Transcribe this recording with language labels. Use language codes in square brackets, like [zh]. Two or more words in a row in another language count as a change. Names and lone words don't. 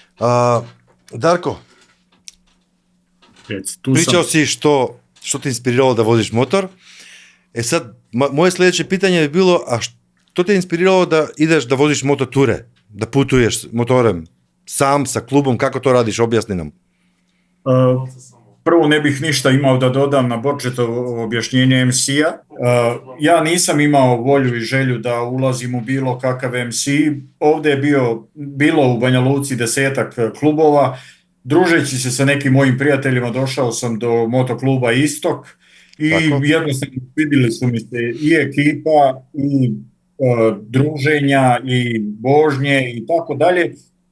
[sr] Дарко, причал си што те инспирирало да возиш мотор. Сад, моје следеće питање би било, а што те инспирирало да идеш да возиш мототуре, да путуеш моторем, сам, sa клубом, како то радиш, објасни нам. Prvo ne bih ništa imao da dodam na Borčetovo objašnjenje MC-a. Ja nisam imao volju i želju da ulazim u bilo kakav MC. Ovde je bilo u Banja Luci 10-ak klubova. Družeći se sa nekim mojim prijateljima došao sam do motokluba Istok i jednostavno vidjeli su mi se i ekipa i druženja i vožnje i tako dalje.